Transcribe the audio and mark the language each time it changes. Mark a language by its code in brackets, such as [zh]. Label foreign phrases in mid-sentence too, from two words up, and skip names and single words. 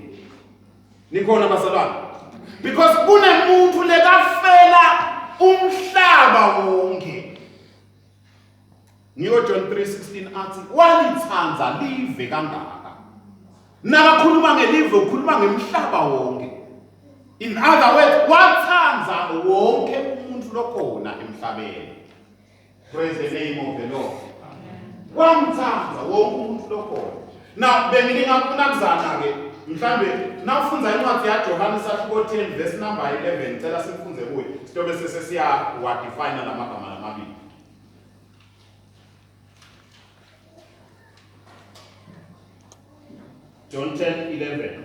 [ss] Nikhona bazalwane? Because kunemuntu lekafela umhlaba wonke. Ngiko John 3:16 athi walithanda live kangaka. Nakakhuluma ngelive ukhuluma ngemhlaba wonke. [en] In other words, [ss] wathanda wonke umuntu lokhona emhlabeni. [en] Praise the name of the Lord. [ss] Wamthanda wonke umuntu lokhona. Now bengingafuna kuzana ke mhlambe nafunza incwadi yaJohane sahluko 10 [en] verse number [ss] 11 cela sifunze kuye siyobe sesiya wa define lamagama lamabili. John 10:11.